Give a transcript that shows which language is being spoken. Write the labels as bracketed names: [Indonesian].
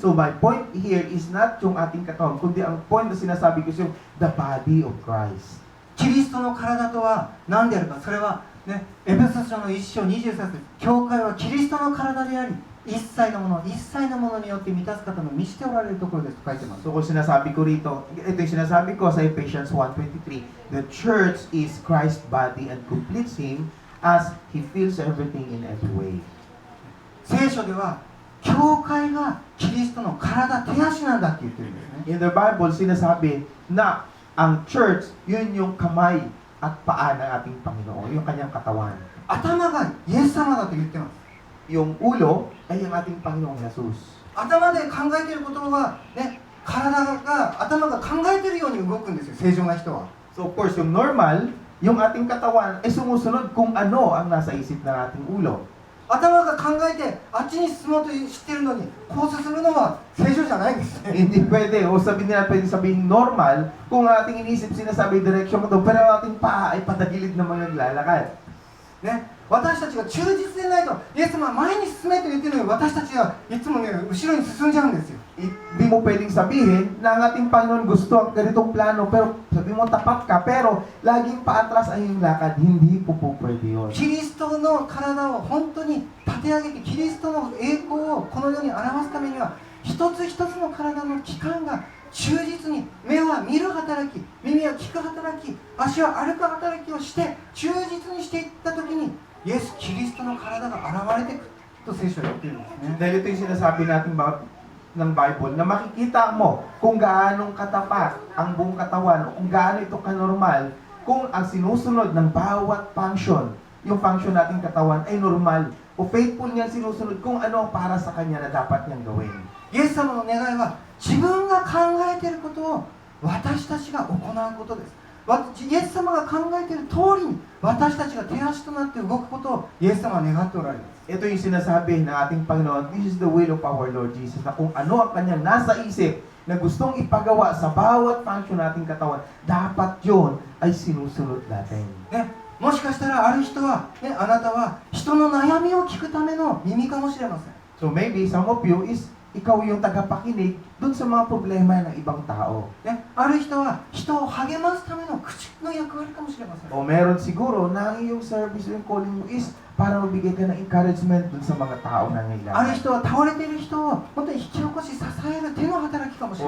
[English] So my point here is not [Filipino] yung ating katawan, kundi ang [English] point na sinasabi ko is yung the body of Christ. [Japanese] キリストの体とは何であるか、それは、ね、エペソ書の1章23節、教会はキリストの体であり、一切のものによって満たす方の満ちておられるところですと書いてます。 [Filipino] So kung sinasabi ko rito, ito yung sinasabi ko sa Ephesians 1:23, [English] the church is Christ's body and completes Him as He fills everything in every way. [Japanese] 聖書では、教会がキリストの体、手足なんだって言ってるんですね。 [Filipino] In the Bible, sinasabi na ang church, yun yung kamay at paa ng ating Panginoon, yung kanyang katawan. [Japanese] 頭がイエス様だと言ってます。 [Filipino] Yung ulo ay ang ating Panginoong Jesus. [Japanese] 頭で考えていることは、ね、頭が考えているように動くんですよ、正常な人は。 [Filipino] So of course, yung normal, yung ating katawan ay sumusunod kung ano ang nasa isip ng ating ulo. [Japanese] 頭が考えてあっちに進もうとしてるのにこう進むのは正常じゃないんですね。 [Filipino] Hindi pwede, o pwede sabihin normal, kung ang ating inisip sinasabi direction ko doon, pero ang ating paa ay patagilid naman naglalakad. [Japanese] ね、私たちが忠実でないと、イエス様は前に進めと言ってるのに私たちはいつもね、後ろに進んじゃうんですよ。 [Filipino] Hindi mo pwedeng sabihin na ang ating Panginoon gusto ang ganitong plano, pero sabi mo tapat ka, pero laging paatras ay yung lakad, hindi po pwede yun. [Japanese] キリストの体を本当に立て上げて、キリストの栄光をこの世に表すためには、一つ一つの体の器官が忠実に、目は見る働き、耳は聞く働き、足は歩く働きをして忠実にしていったときに、イエス・キリストの体が現れてくると聖書は言っているんですね。 [Filipino] Dahil ito yung sinasabi natin ng Bible, na makikita mo kung gaano katapat ang buong katawan o kung gaano ito kanormal kung ang sinusunod ng bawat function, yung function nating katawan ay normal o faithful niya sinusunod kung ano ang para sa kanya na dapat niyang gawin. [Japanese] イエス様の願いは自分が考えていることを私たちが行うことです。イエス様が考えている通りに私たちが手足となって動くことをイエス様は願っておられます。 [Filipino] Ito yung sinasabi ng ating Panginoon, [English] this is the will of our Lord Jesus, [Filipino] na kung ano ang kanyang nasa isip na gustong ipagawa sa bawat function nating katawan, dapat yun ay sinusunod natin. [Japanese] ね、もしかしたらある人は、ね、あなたは人の悩みを聞くための耳かもしれません。 [English] So maybe some of you [Filipino] is ikaw yung tagapakinig dun sa mga problema ng ibang tao. [Japanese] ね、ある人は人を励ますための口の役割かもしれません。 [Filipino] O meron siguro na ang iyong service, yung calling mo is para magbigay ka ng encouragement dun sa mga tao na [Japanese] ある [Filipino] ngailangan. [Japanese] 人は倒れている人を本当に引き起こし支える手の働きかもしれ